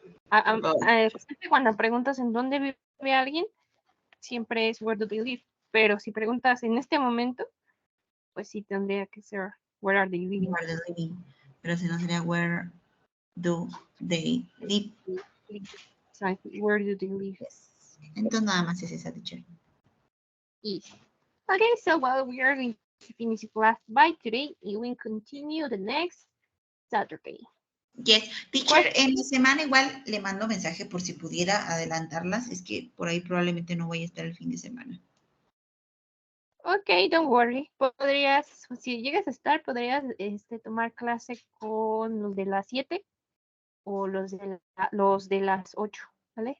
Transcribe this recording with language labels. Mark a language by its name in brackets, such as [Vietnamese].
[Spanish] Siempre cuando preguntas en dónde vive alguien, siempre es [English] where do they live. [Spanish] Pero si preguntas en este momento, pues sí tendría que ser [English] where are they living. Where they living. [Spanish] Pero si no sería [English] where do they live. Exactly. Where do they live? Yes. [Spanish] Entonces nada más es esa, teacher. [English] Easy. Okay, so well, we are going to finish class by today and we continue the next Saturday. [Spanish] Yes, teacher, en la semana igual le mando mensaje por si pudiera adelantarlas. Es que por ahí probablemente no voy a estar el fin de semana. [English] Ok, don't worry. [Spanish] Podrías, si llegas a estar, podrías tomar clase con los de las 7 o los de las 8, ¿vale?